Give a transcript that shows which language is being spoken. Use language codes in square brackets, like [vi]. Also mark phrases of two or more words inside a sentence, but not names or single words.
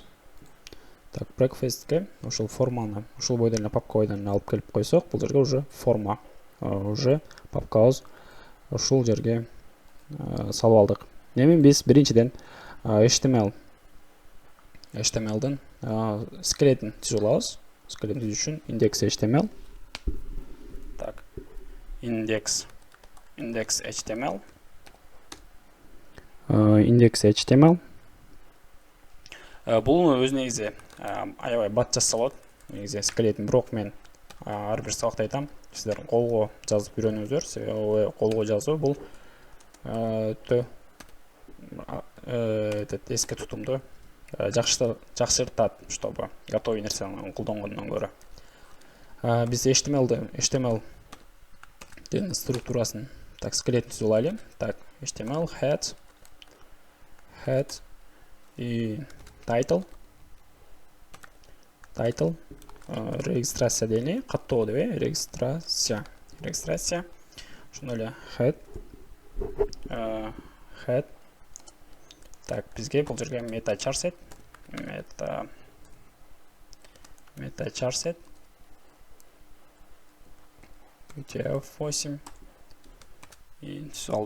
[ky] Так, breakfast'ке ушул форманы, ушул бойдон эле папка бойдон алып келип койсок, бул жерге уже форма, уже папкабыз ушул жерге салып алдык. Эми биз биринчиден HTML'дын скелетин түзүп алабыз. Скелетин түзүү үчүн index HTML. Так, index HTML. Index HTML. Бул өз негизи аябай бат жазса болот. Негизи скелетин бирок мен ар бир сабакта айтам, сиздер колго жазып үйрөнүңүздөр. Себеби колго жазуу бул өтө эске тутумду жакшыртат, [ru] чтобы готовый [ky] нерсени колдонгондон көрө. Биз HTMLдин структурасын, так, скелетин түзүп алайлы. Так, HTML head и title регистрация дейли, каттоо деп, регистрация. Ошондой эле head. Так, бизге бул жерге [en] meta charset UTF-8 [ky] и түзүп алдык.